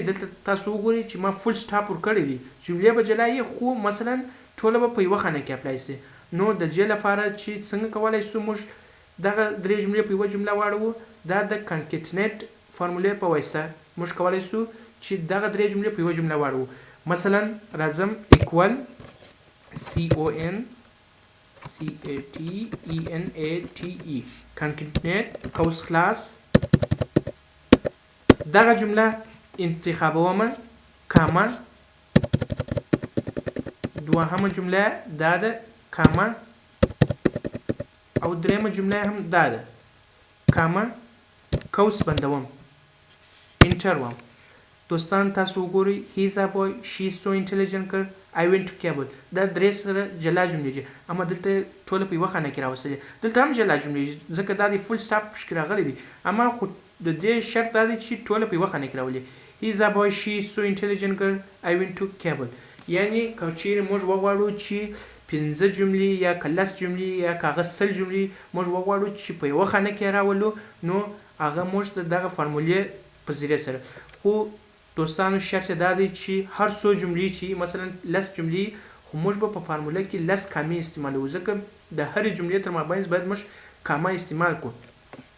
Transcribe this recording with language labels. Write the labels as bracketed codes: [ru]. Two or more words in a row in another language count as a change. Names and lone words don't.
[ps] دلته تاسو وګورئ چې ما [en] full stop [ps] ورکړی دی، جملې به جلا وي خو مثلا ټوله به په یوه خانه کې اپلای شي. نو د دې لپاره چې څنګه کولی شو موږ دغه درې جملې په یوه جمله واړوو دا د concatenate فارمولې په واسطه موږ کولی شو چې دغه درې جملې په یوه جمله واړوو. مثلا راځم [en] equal CONCATENATE concatenate [ps] قوس خلاص دغه جمله انتخابوم کاما دوهمه جمله دا ده کاما او دریمه جمله هم دا ده کاما قوس بندوم انټر وم. دوستان تاسو وګورئ [en] he is a boy، she is so intelligent girl، I went to cable. [ps] دا درې سره جلا جملې دي اما دلته ټوله په یوه خانه کې راوستلې. دلته هم جلا جملې دي ځکه دا د [en] full stop [ps] پکې راغلی دي اما خو د دې شرط دا دی چې ټوله په یوه خانه کې راولي. [en] he is a boy، she is so intelligent girl، I went to cable. [ps] یعنی که چیرې موږ وغواړو چې 15 جملې یا که 10 جملې یا که هغه 100 جملې موږ وغواړو چې په یوه خانه کې راولو نو هغه موږ ته دغه فارمولې په ذریعه سره. خو دوستانو شرط دا دی چې هر څو جملې چې مثلا 10 جملې خو موږ به په فارموله کې 10 کامې استعمالوو ځکه د هرې جملې تر مابینځ باید موږ کامه استعمال کړو.